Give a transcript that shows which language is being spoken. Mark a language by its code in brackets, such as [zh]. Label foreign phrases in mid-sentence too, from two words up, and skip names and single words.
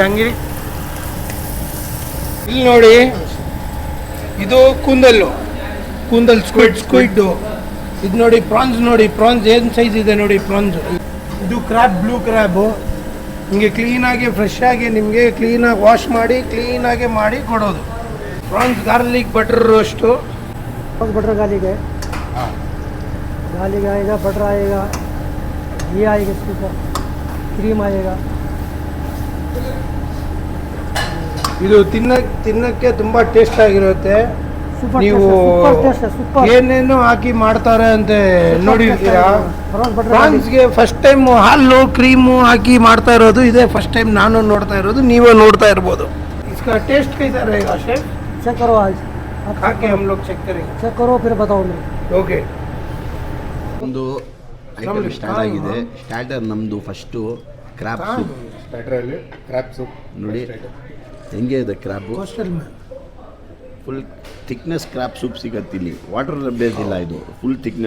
[kn] ಹಂಗೆ ಇಲ್ಲಿ ನೋಡಿ, ಇದು ಕೂಂದಲ್ ಸ್ಕ್ವಿಡ್ಡು. ಇದು ನೋಡಿ ಪ್ರಾನ್ಸ್, ನೋಡಿ ಪ್ರಾನ್ಸ್ ಏನು ಸೈಜ್ ಇದೆ ನೋಡಿ ಪ್ರಾನ್ಸ್. ಇದು ಕ್ರ್ಯಾಬ್, [en] blue crab. [kn] ನಿಮಗೆ ಕ್ಲೀನಾಗಿ ಫ್ರೆಶ್ ಆಗಿ ನಿಮಗೆ ಕ್ಲೀನಾಗಿ ವಾಶ್ ಮಾಡಿ ಕ್ಲೀನಾಗಿ ಮಾಡಿ ಕೊಡೋದು. [en] prawns garlic butter roast. butter garlic [hi] है, गार्लिक आएगा, बटर आएगा, घी आएगा, इसके ऊपर क्रीम आएगा. [kn] ಇದು ತಿನ್ನಕ್ಕೆ ತುಂಬ ಟೇಸ್ಟ್ ಆಗಿರುತ್ತೆ. ಸೂಪರ್ ನೀವು ಟೇಸ್ಟ್ है, ಸೂಪರ್. ಏನೇನು ಹಾಕಿ ಮಾಡ್ತಾರೆ ಅಂತ ನೋಡಿರ್ತೀರಾ. ಬಟರ್ ಪ್ರಾನ್ಸ್ಗೆ [en] first time [kn] ಹಾಲು ಕ್ರೀಮು ಹಾಕಿ ಮಾಡ್ತಾ ಇರೋದು ಇದೇ [en] first time [kn] ನಾನು ನೋಡ್ತಾ ಇರೋದು, ನೀವೇ ನೋಡ್ತಾ ಇರ್ಬೋದು. [hi] इसका टेस्ट कैसा रहेगा शेफ? चेक करो आज, खा के हम लोग चेक करेंगे. चेक करो फिर बताओ मैं. ओके. [kn] ಒಂದು ಐಟಮ್ ಸ್ಟಾರ್ಟ್ ಆಗಿದೆ. ಸ್ಟಾರ್ಟರ್ ನಮ್ಮದು [en] first crab soup. [kn] ಸ್ಟಾರ್ಟರಲ್ಲಿ [en] crab soup [kn] ನೋಡಿ ಹೆಂಗೆ ಇದೆ ಕ್ರ್ಯಾಬು. ಕೋಸ್ಟಲ್ ಮ್ಯಾನ್ [en] full thickness crab soup [kn] ಸಿಗತ್ತೆ ಇಲ್ಲಿ. [en] water base [kn] ಇಲ್ಲ, ಇದು [en] full thickness.